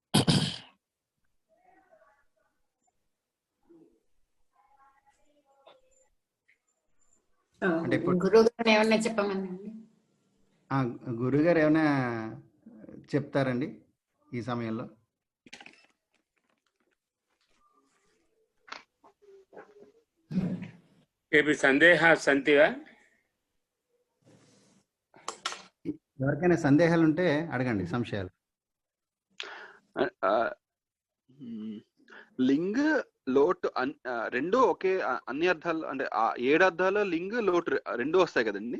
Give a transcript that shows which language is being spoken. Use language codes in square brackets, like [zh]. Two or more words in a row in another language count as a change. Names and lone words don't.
[te] అంటే ఇప్పుడు గురువుగారు ఏమన్నా చెప్పమనండి. గురుగారు ఏమైనా చెప్తారండి ఈ సమయంలో? [sa] केऽपि सन्देहाः सन्ति वा? [te] ఎవరికైనా సందేహాలు ఉంటే అడగండి, సంశయాలు. లింగ్ లోటు రెండు ఒకే అన్ని అర్థాలు, అంటే 7 అర్థాలు లింగ్ లోటు రెండు వస్తాయి కదండి?